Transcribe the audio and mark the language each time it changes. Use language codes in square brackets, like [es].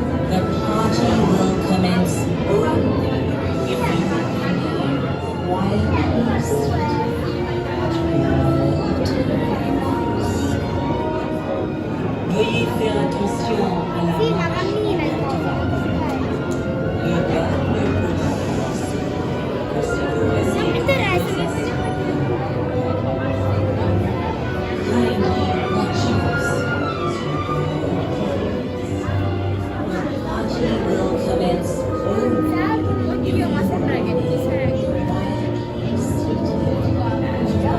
[en] The party will commence only if you remain quietly seated at all times. [fr] Veuillez faire attention à la marche en montant. Le bas ne peut pas commencer que si vous restez toujours assis. [en] Kindly watch your step as you board. The party will commence only if you remain quietly seated at all times.